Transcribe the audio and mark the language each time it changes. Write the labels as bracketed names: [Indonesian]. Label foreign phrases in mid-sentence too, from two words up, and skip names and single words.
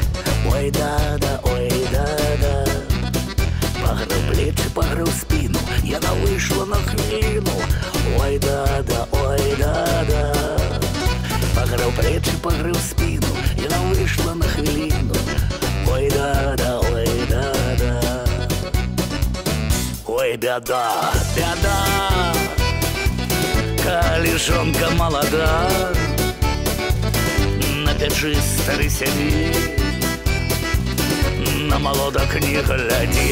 [Russian] Ой да-да, ой да-да. Погрел плечи, погрел спину, я вышла на хвилину. Ой да-да, ой да-да. Погрел плечи, погрел спину, я вышла на хвилину. Ой да-да, ой да-да. [Belarusian] Ой бяда, бяда. Калі жонка молода, на печы стары сядзі, на молодок не глядзі.